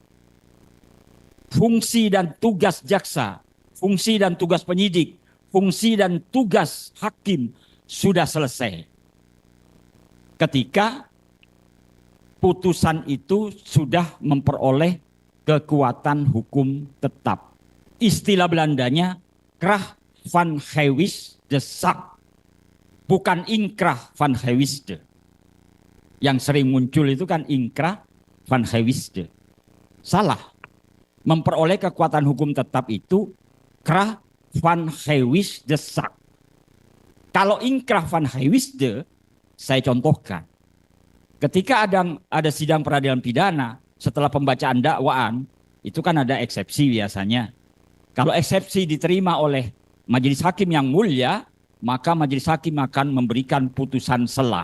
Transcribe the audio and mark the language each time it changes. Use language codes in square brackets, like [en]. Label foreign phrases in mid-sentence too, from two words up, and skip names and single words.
[id] Fungsi dan tugas jaksa, fungsi dan tugas penyidik, fungsi dan tugas hakim sudah selesai. Ketika putusan itu sudah memperoleh kekuatan hukum tetap. Istilah Belandanya [nl] krah van gewisde de zaak. [id] Bukan [nl] inkrah van gewisde. [id] Yang sering muncul itu kan [nl] inkrah van gewisde. [id] Salah. Memperoleh kekuatan hukum tetap itu [nl] krah van gewisde de zaak. [id] Kalau [nl] inkrah van gewisde, [id] saya contohkan. Ketika ada sidang peradilan pidana, setelah pembacaan dakwaan, itu kan ada eksepsi biasanya. Kalau eksepsi diterima oleh majelis hakim yang mulia, maka majelis hakim akan memberikan putusan sela.